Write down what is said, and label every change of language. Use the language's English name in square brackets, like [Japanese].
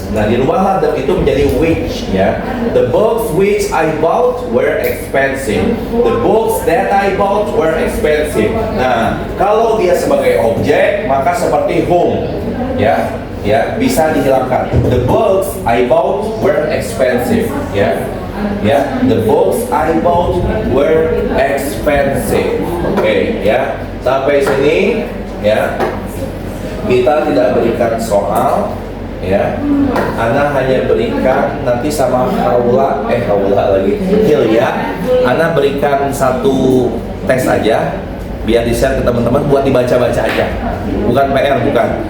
[Indonesian] Nah, dirubahlah itu menjadi which, ya. [English] The books which I bought were expensive. The books that I bought were expensive. [Indonesian] Nah, kalau dia sebagai objek, maka seperti whom, ya. Ya, bisa dihilangkan. [English] The books I bought were expensive, ya. Ya, the books I bought were expensive. [Indonesian] Oke, ya. Sampai sini, ya. Kita tidak berikan soal, ya. Ana hanya berikan nanti sama Haula lagi. Hilya, Ana berikan satu tes aja, biar di-share ke teman-teman buat dibaca-baca aja. Bukan PR, bukan.